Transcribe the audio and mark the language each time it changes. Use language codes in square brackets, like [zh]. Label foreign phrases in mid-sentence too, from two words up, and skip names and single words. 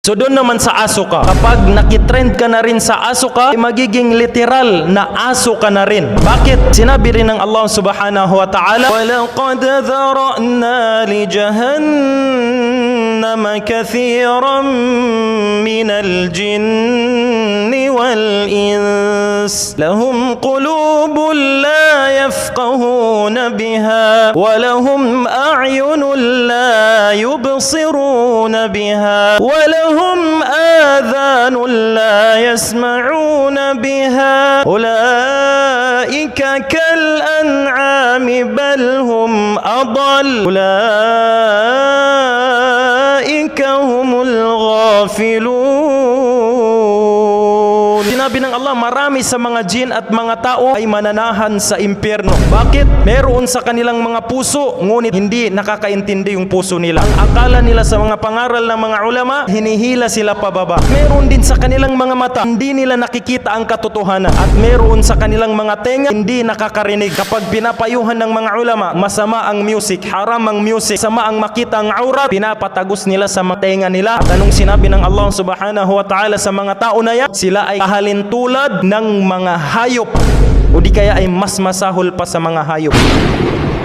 [tl] So doon naman sa aso ka, kapag nakitrend ka na rin sa aso ka, ay magiging literal na aso ka na rin. Bakit? Sinabi rin ng [ar] الله سبحانه وتعالى, وَلَقَدْ ذَرَأْنَا لِجَهَنَّمَ كَثِيرًا مِنَ الْجِنِّ وَالْإِنسِ لَهُمْ قُلُوبٌ لَا يَفْقَهُونَ بِهَا وَلَهُمْ أَعْيُنٌ لَا يُبْصِرُونَ بِهَا وَلَهُمْ آذَانٌ لَا يَسْمَعُونَ بِهَا أُولَئِكَ كَالْأَنْعَامِ بَلْ هُمْ أَضَلُّ أُولَئِكَ هُمُ الْغَافِلُونَ. [tl] Sinabi ng Allah, marami sa mga jin at mga tao ay mananahan sa impyerno. Bakit? Meron sa kanilang mga puso, ngunit hindi nakakaintindi yung puso nila. Ang akala nila sa mga pangaral ng mga ulama, hinihila sila pababa. Meron din sa kanilang mga mata, hindi nila nakikita ang katotohanan. At meron sa kanilang mga tenga, hindi nakakarinig. Kapag pinapayuhan ng mga ulama, masama ang music, haram ang music, sama ang makita ang aurat, pinapatagos nila sa mga tenga nila. At anong sinabi ng [ar] الله سبحانه وتعالى [tl] sa mga tao na yan? Sila ay kahalintulad ng mga hayop, o di kaya ay mas masahol pa sa mga hayop.